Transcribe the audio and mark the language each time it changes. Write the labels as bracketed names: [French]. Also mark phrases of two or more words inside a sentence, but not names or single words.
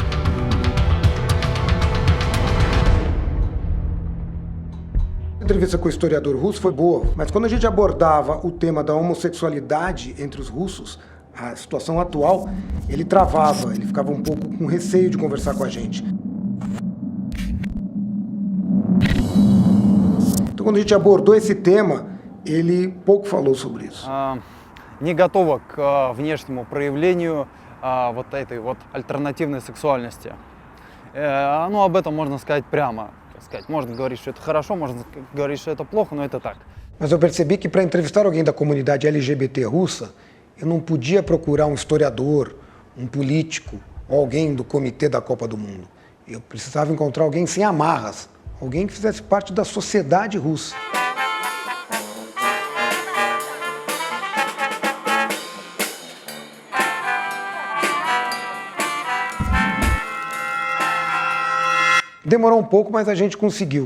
[Portuguese] A entrevista com o historiador russo foi boa, mas quando a gente abordava o tema da homossexualidade entre os russos, a situação atual, ele travava, ele ficava um pouco com receio de conversar com a gente. Então quando a gente abordou esse tema, ele pouco falou sobre isso. [Russian] Не готова к внешнему проявлению вот этой вот альтернативной сексуальности. Ну, об этом можно сказать прямо. Можно говорить, что это хорошо, можно говорить, что это плохо, но это так. [Portuguese] Mas eu percebi que para entrevistar alguém da comunidade LGBT russa, eu não podia procurar um historiador, um político ou alguém do comitê da Copa do Mundo. Eu precisava encontrar alguém sem amarras, alguém que fizesse parte da sociedade russa. Demorou um pouco, mas a gente conseguiu.